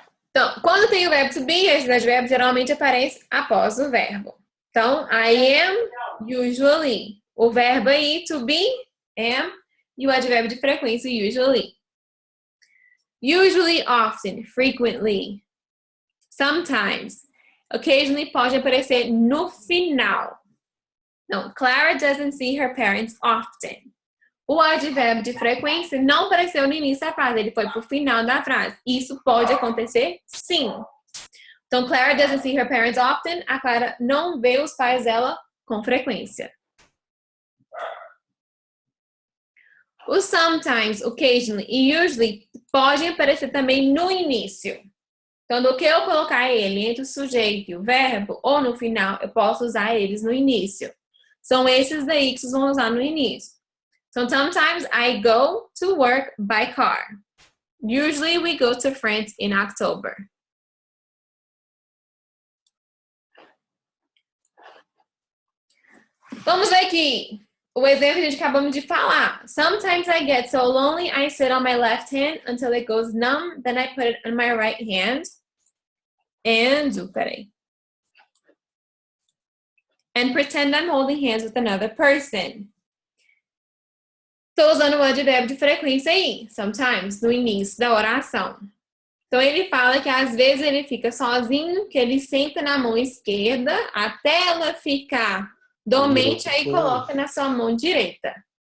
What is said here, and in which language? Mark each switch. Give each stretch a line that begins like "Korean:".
Portuguese: Então, quando tem o verbo to be, esse advérbio geralmente aparece após o verbo. Então,
English: I am,
Portuguese: usually. O verbo aí, to be, am, e o advérbio de frequência, usually.
English: Usually, often, frequently, sometimes. Occasionally
Portuguese: pode aparecer no final. Não,
English: Clara doesn't see her parents often.
Portuguese: O advérbio de frequência não apareceu no início da frase, ele foi para o final da frase. Isso pode acontecer, sim.
English: Então, Clara doesn't see her parents often.
Portuguese: A Clara não vê os pais dela com frequência. Os sometimes, occasionally e usually podem aparecer também no início. Então, do que eu colocar ele entre o sujeito e o verbo, ou no final, eu posso usar eles no início. São esses daí que vocês vão usar no início.
English: So, sometimes I go to work by car. Usually we go to France in October.
Portuguese: Vamos ver aqui o exemplo que a gente acabamos de falar.
English: Sometimes I get so lonely, I sit on my left hand until it goes numb, then I put it on my right hand. And pretend I'm holding hands with another person.
Portuguese: Estou usando o advérbio de frequência aí, sometimes, no início da oração. Então, ele fala que às vezes ele fica sozinho, que ele senta na mão esquerda até ela ficar dormente, aí coloca na sua mão direita.